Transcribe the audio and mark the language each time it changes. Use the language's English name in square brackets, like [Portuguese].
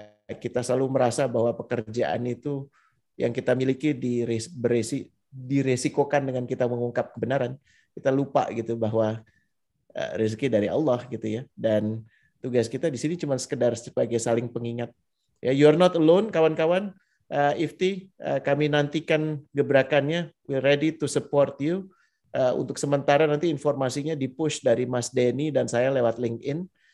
[Indonesian] Kita selalu merasa bahwa pekerjaan itu yang kita miliki diresikokan dengan kita mengungkap kebenaran. Kita lupa gitu bahwa rezeki dari Allah gitu ya, dan tugas kita di sini cuma sekedar sebagai saling pengingat. Ya, [English] you are not alone, [Indonesian] kawan-kawan. Ifti, kami nantikan gebrakannya. [English] We're ready to support you. [Indonesian] Untuk sementara nanti informasinya di-push dari Mas Denny dan saya lewat LinkedIn.